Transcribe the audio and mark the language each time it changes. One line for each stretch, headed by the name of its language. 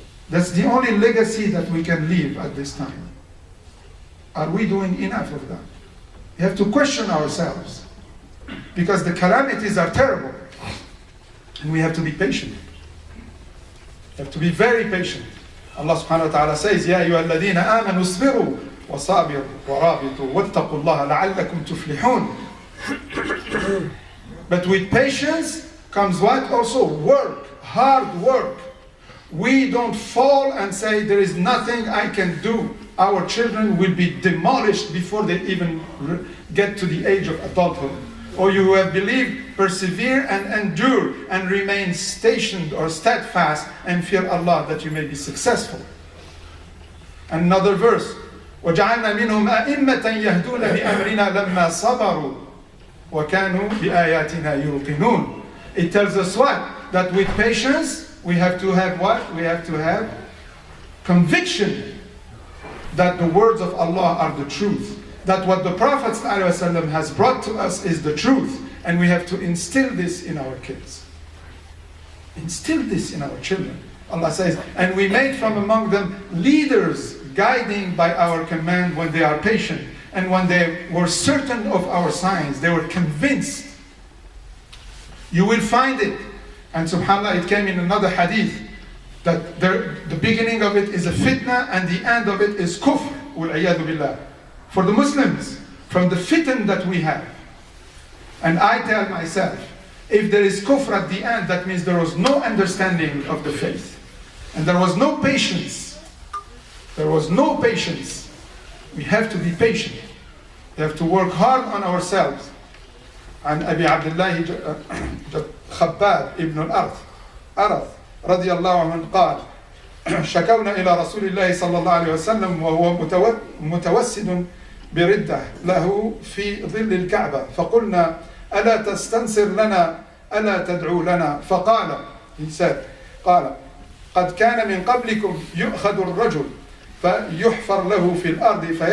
English: That's the only legacy that we can leave at this time. Are we doing enough of that? We have to question ourselves. Because the calamities are terrible. And we have to be patient. We have to be very patient. Allah subhanahu wa ta'ala says,
Arabic: يَا أَيُّهَا الَّذِينَ آمَنُوا اصْبِرُوا وَصَابِرُوا وَرَابِطُوا وَاتَّقُوا اللَّهَ لَعَلَّكُمْ تُفْلِحُونَ.
English: But with patience comes what? Also work, hard work. We don't fall and say, there is nothing I can do. Our children will be demolished before they even get to the age of adulthood. Or you have believed, persevere and endure and remain stationed or steadfast and fear Allah that you may be successful. Another verse,
Arabic: وَجَعَلْنَا مِنْهُمْ أَئِمَّةً يَهْدُونَ بِأَمْرِنَا لَمَّا صَبَرُوا وَكَانُوا بِآيَاتِنَا يُوقِنُونَ.
English: It tells us what? That with patience, we have to have what? We have to have conviction that the words of Allah are the truth. That what the Prophet ﷺ has brought to us is the truth. And we have to instill this in our kids. Instill this in our children. Allah says, and we made from among them leaders guiding by our command when they are patient. And when they were certain of our signs, they were convinced. You will find it. And subhanAllah, it came in another hadith that the beginning of it is a fitna and the end of it is kufr. Wal-iyadu billah. For the Muslims, from the fitan that we have. And I tell myself, if there is kufr at the end, that means there was no understanding of the faith. And there was no patience. There was no patience. We have to be patient. We have to work hard on ourselves.
Arabic: عن أبي عبد الله خباب ابن الأرث رضي الله عنه قال شكونا إلى رسول الله صلى الله عليه وسلم وهو متوسد بردة له في ظل الكعبة فقلنا ألا تستنصر لنا ألا تدعو لنا فقال
English: he said
Arabic: قال قد كان من قبلكم يؤخذ الرجل فيحفر له في الأرض